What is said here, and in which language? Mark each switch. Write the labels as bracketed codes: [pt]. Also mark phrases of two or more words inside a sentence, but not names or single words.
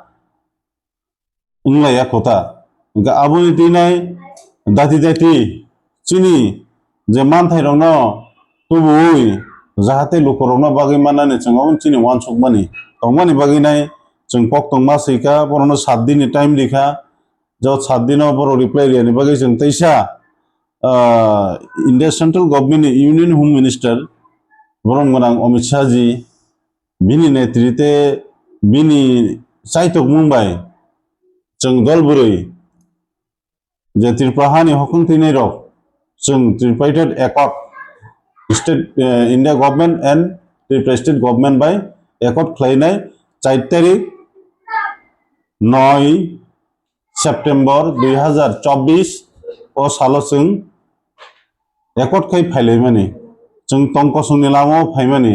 [brx] उंलाया खोता इनका आबुनि तैनाय दाति दाति चिनी जे मानथाय रंनो तुबुई जाहाते लुकरंनो बागै माननानै जों चिनी वानसुकमानि तंमानि बागैनाय जों कक्तं मासैका बरनो 7 दिन टाइम लिखा जो 7 दिन बर रिप्लाई रियानि बागै जों तैसा [en] India Central Government Union Home Minister [brx] बरमगोनां अमित शाह जी बिनि नेतृत्वे बिनि साइटक मुंबाई जों दलबुरै जे त्रिपुरा हानि हकं थैनाय रक जों [en] tripartite accord state India government and Tripura state government by accord [brx] खालायनाय 4 तारिख 9 सेप्टेम्बर 2024 ओ सालो जों एकॉर्ड खाय फायलायमानि जों टंकसंनि लामाव फायमानि